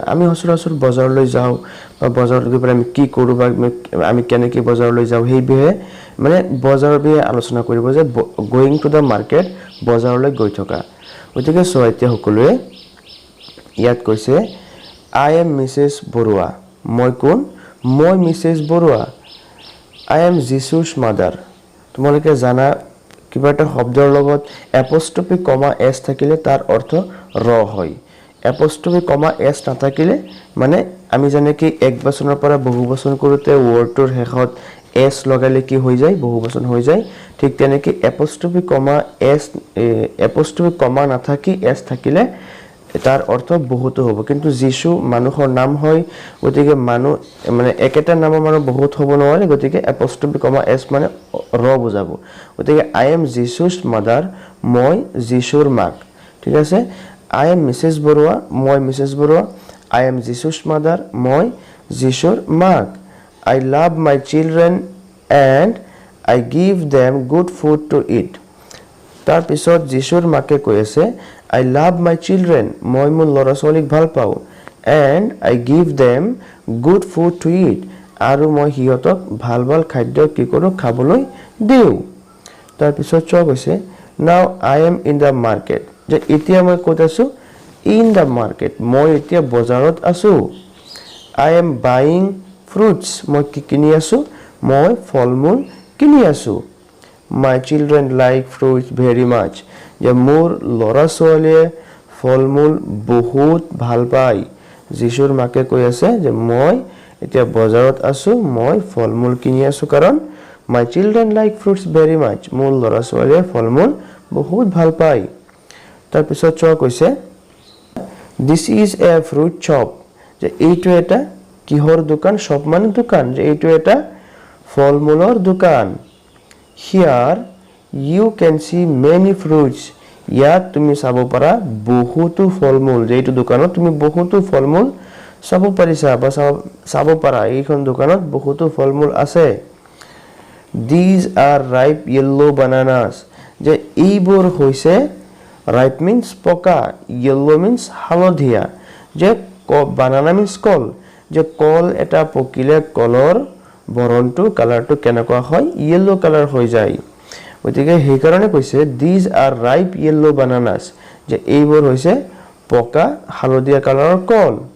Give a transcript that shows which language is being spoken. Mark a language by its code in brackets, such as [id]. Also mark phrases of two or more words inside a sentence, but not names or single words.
[as] আমি সচৰাচৰ বজাৰলৈ যাওঁ বা বজাৰলৈ গৈ আমি কি কৰোঁ বা আমি কেনেকৈ বজাৰলৈ যাওঁ সেই বিষয়ে মানে বজাৰৰ বিষয়ে আলোচনা কৰিব, যে [en] going to the market [as] বজাৰলৈ গৈ থকা। গতিকে এতিয়া সকলোৱে ইয়াত কৈছে [en] I am Mrs. Borua. [as] মই কোন? [en] মই Mrs. Borua. I am Jesus mother. [as] তোমালোকে জানা কিবা এটা শব্দৰ লগত এপোষ্ট্ৰফি কমা s থাকিলে তাৰ অৰ্থ ৰ হয়। এপোষ্ট্ৰফি কমা s নাথাকিলে মানে আমি জানে কি এক বচনৰ পৰা বহু বচন কৰোতে ওয়াৰ্ডটোৰ শেষত s লগালে কি হৈ যায়, বহু বচন হৈ যায়। ঠিক তেনেকৈ এপোষ্ট্ৰফি কমা নাথাকি s থাকিলে তাৰ অৰ্থ বহুতো হ'ব। কিন্তু যিশু মানুহৰ নাম হয়, গতিকে মানুহ মানে একেটা নামৰ মানুহ বহুত হ'ব নোৱাৰে, গতিকে এপোষ্ট্ৰফি কমা s মানে ৰ বুজাব। [en] গতিকে I am Jesus mother, [as] মই যিশুৰ মাক। ঠিক আছে, [en] I am Mrs. Borua, মই Mrs. Borua. I am Jesus mother, [as] মই যিশুৰ মাক. [en] I love my children and I give them good food to eat. [as] তাৰ পিছত যিশুৰ মাকে কৈ আছে [en] I love my children, [as] মই মোৰ ল'ৰা ছোৱালীক ভাল পাওঁ, [en] and I give them good food to eat, [as] আৰু মই সিহঁতক ভাল ভাল খাদ্য কি কৰোঁ, খাবলৈ দিওঁ। তাৰ পিছত কৈছে [en] now I am in the market, [as] যে এতিয়া মই ক'ত আছো, [en] in the market, [as] মই এতিয়া বজাৰত আছো। [en] I am buying fruits, [as] মই কি কিনি আছো, মই ফল মূল কিনি আছো। [en] My children like fruits very much, [as] যে মোৰ ল'ৰা ছোৱালীয়ে ফল মূল বহুত ভাল পায়। যিশুৰ মাকে কৈ আছে যে মই এতিয়া বজাৰত আছো, মই ফল মূল কিনি আছো, কাৰণ [en] my children like fruits very much, [as] মোৰ ল'ৰা ছোৱালীয়ে ফল মূল বহুত ভাল পায়। তাৰ পিছত কৈছে [en] this is a fruit shop, [as] যে এইটো এটা কিহৰ দোকান, shop মানে দোকান, যে এইটো এটা ফল মূলৰ দোকান। [en] Here you can see many fruits, [as] ইয়াত তুমি চাব পাৰা বহুতো ফল মূল, যে এইটো দোকানত তুমি বহুতো ফল মূল চাব পাৰিছা বা চাব পাৰা, এইখন দোকানত বহুতো ফল মূল আছে। [en] These are ripe yellow bananas, [as] যে এইবোৰ হৈছে [en] ripe means [as] পকা, [en] yellow means [as] হালধীয়া, যে [en] banana means [as] কল, যে কল এটা পকিলে কলৰ বৰণটো কালাৰটো কেনেকুৱা হয়, [en] yellow color [as] হৈ যায়। গতিকে সেইকাৰণে কৈছে [en] these are ripe yellow bananas, [as] যে এইবোৰ হৈছে পকা হালধীয়া কালাৰৰ কল।